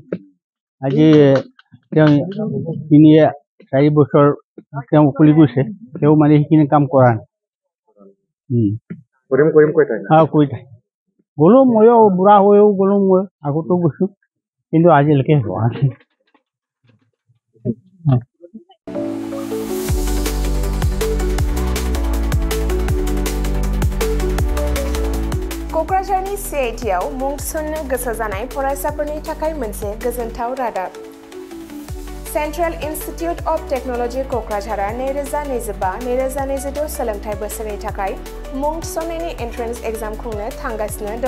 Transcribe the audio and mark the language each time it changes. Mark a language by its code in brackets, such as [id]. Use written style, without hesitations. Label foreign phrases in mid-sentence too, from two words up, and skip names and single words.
[as] আজি তেওঁ 3-4 বছৰ তেওঁ উকলি গৈছে, তেওঁ মানে সেইখিনি কাম কৰা নাই। কৈ থাকে গ'লোঁ, ময়ো বুঢ়া হৈও গ'লোঁ, মই আগতো গৈছোঁ, কিন্তু আজিলৈকে হোৱা নাই। [brx] क'क्राझारनि CITआव मुं थिसननो गोसो जानाय फरायसाफोरनि थाखाय मोनसे गोजोनथाव रादाब। सेन्ट्रेल इन्स्टिटिउट अफ टेक्न'लजि क'क्राझारआ 2025-2026 सोलोंथाइ बोसोरनि थाखाय मुं थिसननायनि [en] entrance exam [brx] खुंनो थांगासिनो दङ।